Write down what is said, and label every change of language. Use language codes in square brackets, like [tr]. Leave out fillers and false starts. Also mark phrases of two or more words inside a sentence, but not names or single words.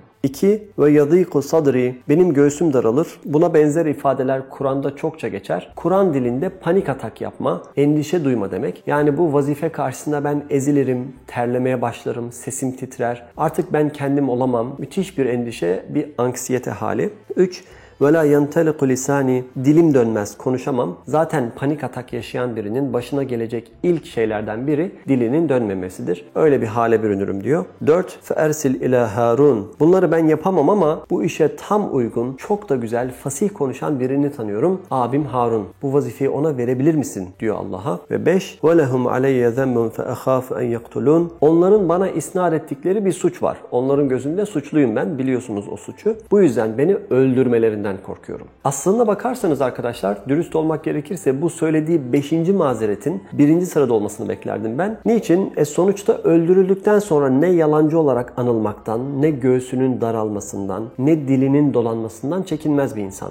[tr] 2. [ar] "ويضيق صدري." [tr] Benim göğsüm daralır. Buna benzer ifadeler Kur'an'da çokça geçer. Kur'an dilinde panik atak yapma, endişe duyma demek. Yani bu vazife karşısında ben ezilirim, terlemeye başlarım, sesim titrer. Artık ben kendim olamam. Müthiş bir endişe, bir anksiyete hali. 3. [ar] وَلَا يَنْتَلِقُ لِسَانِي. [tr] Dilim dönmez, konuşamam. Zaten panik atak yaşayan birinin başına gelecek ilk şeylerden biri dilinin dönmemesidir. Öyle bir hale bürünürüm diyor. 4. [ar] فَاَرْسِلْ اِلَى هَارُونَ. [tr] Bunları ben yapamam ama bu işe tam uygun, çok da güzel, fasih konuşan birini tanıyorum. Abim Harun. Bu vazifeyi ona verebilir misin? Diyor Allah'a. Ve 5. [ar] وَلَهُمْ عَلَيَّ ذَنْبٌ فَأَخَافُ اَنْ يَقْتُلُونَ. [tr] Onların bana isnat ettikleri bir suç var. Onların gözünde suçluyum ben. Biliyorsunuz o suçu. Bu yüzden beni öldürmelerinden korkuyorum. Aslına bakarsanız arkadaşlar, dürüst olmak gerekirse bu söylediği 5. mazeretin 1. sırada olmasını beklerdim ben. Niçin? Sonuçta öldürüldükten sonra ne yalancı olarak anılmaktan, ne göğsünün daralmasından, ne dilinin dolanmasından çekinmez bir insan.